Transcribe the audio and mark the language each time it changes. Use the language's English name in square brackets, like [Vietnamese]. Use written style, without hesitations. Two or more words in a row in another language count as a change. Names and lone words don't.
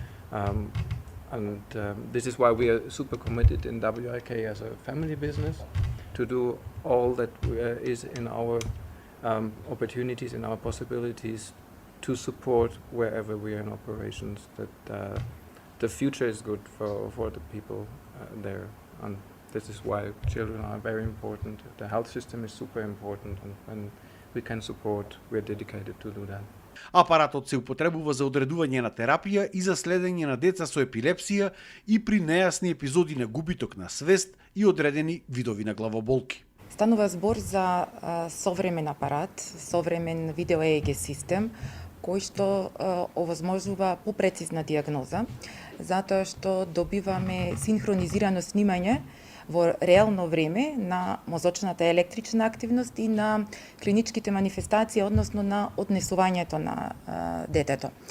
[English] This is why we are super committed in WIK as a family business to do all that is in our opportunities, in our possibilities to support wherever we are in operations, that the future is good for the people there, and this is why children are very important. The health system is super important, and when we can support, we are dedicated to do that. [Macedonian] Апаратот се употребува за одредување на терапија и за следење на деца со епилепсија и при нејасни епизоди на губиток на свест и одредени видови на главоболки. Станува збор за современ апарат, современ видео ЕЕГ систем, кој што овозможува попрецизна дијагноза, затоа што добиваме синхронизирано снимање во реално време на мозочната електрична активност и на клиничките манифестации, односно на однесувањето на детето.